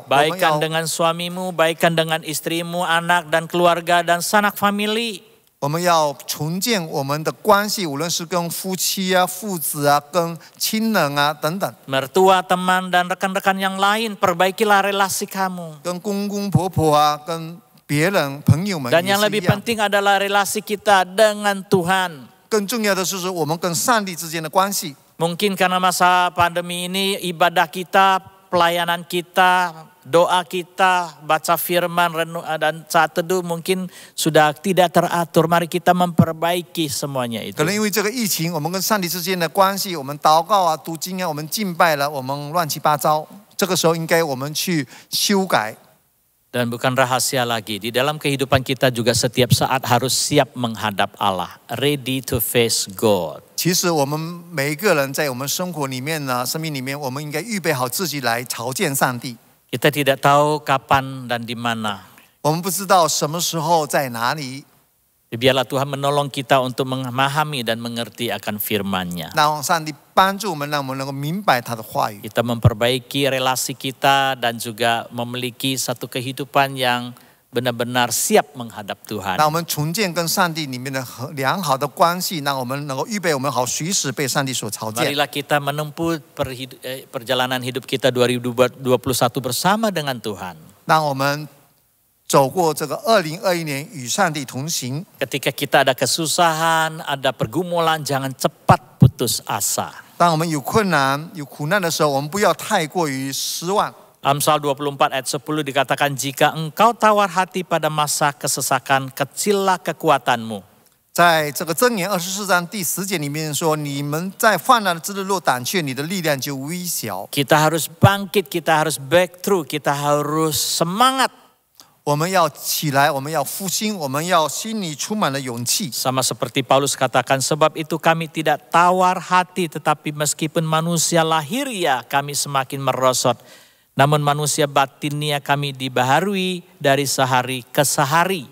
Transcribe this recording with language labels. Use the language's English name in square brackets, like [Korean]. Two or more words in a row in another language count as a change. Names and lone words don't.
[Chinese] 我们 [Indonesian] Baikkan [Chinese] 要 [Indonesian] dengan suamimu, baikkan dengan istrimu, anak dan keluarga dan sanak famili. [Chinese] 我们要重建我们的关系，无论是跟夫妻啊、父子啊、跟亲人啊等等， [Indonesian] Mertua, teman dan rekan-rekan yang lain, perbaikilah relasi kamu. [Chinese] 跟公公婆婆啊、跟别人朋友们 [Indonesian] Dan [Chinese] 也 [Indonesian] yang [Chinese] 是一 [Indonesian] lebih [Chinese] 样。 [Indonesian] penting adalah relasi kita dengan Tuhan. [Chinese] 更重要的是我们跟上帝之间的关系。 [Indonesian] Mungkin karena masa pandemi ini ibadah kita, pelayanan kita doa kita, baca firman, dan saat teduh mungkin sudah tidak teratur. Mari kita memperbaiki semuanya itu. [Chinese] 可能因为这个疫情，我们跟上帝之间的关系，我们祷告啊、读经啊，我们敬拜了，我们乱七八糟。这个时候应该我们去修改。 [Indonesian] Dan bukan rahasia lagi, di dalam kehidupan kita juga setiap saat harus siap menghadap Allah, [English] ready to face God. [Chinese] 其实我们每一个人在我们生活里面呢，生命里面，我们应该预备好自己来朝见上帝。 [Indonesian] Kita tidak tahu kapan dan di mana. [Chinese] 我们不知道什么时候在哪里。 [Indonesian] Biarlah Tuhan menolong kita untuk memahami dan mengerti akan firman-Nya. [Chinese] 让上帝帮助我们，让我们能够明白他的话语。 [Indonesian] Kita memperbaiki relasi kita dan juga memiliki satu kehidupan yang benar-benar siap menghadap Tuhan. [Chinese] 让我们重建跟上帝里面的良好的关系，让我们能够预备我们好，随时被上帝所朝见。 [Indonesian] Marilah kita menempuh perjalanan hidup kita 2021 bersama dengan Tuhan. [Chinese] 让我们 走过这个2021年与上帝同行。 [Indonesian] Ketika kita ada kesusahan, ada pergumulan, jangan cepat putus asa. [Chinese] 当我们有困难、有苦难的时候，我们不要太过于失望。 [Indonesian] Amsal 24 ayat 10 dikatakan, jika engkau tawar hati pada masa kesesakan, kecillah kekuatanmu. [Chinese] 在这个箴言24章第10节里面说：“你们在患难的之日若胆怯，你的力量就微小。” [Indonesian] Kita harus bangkit, kita harus breakthrough, kita harus semangat. [Chinese] 我们要起来，我们要复兴，我们要心里充满了勇气。 [Indonesian] Sama seperti Paulus katakan, sebab itu kami tidak tawar hati, tetapi meskipun manusia lahiriah kami semakin merosot. Namun manusia batinnya kami dibaharui dari sehari ke sehari.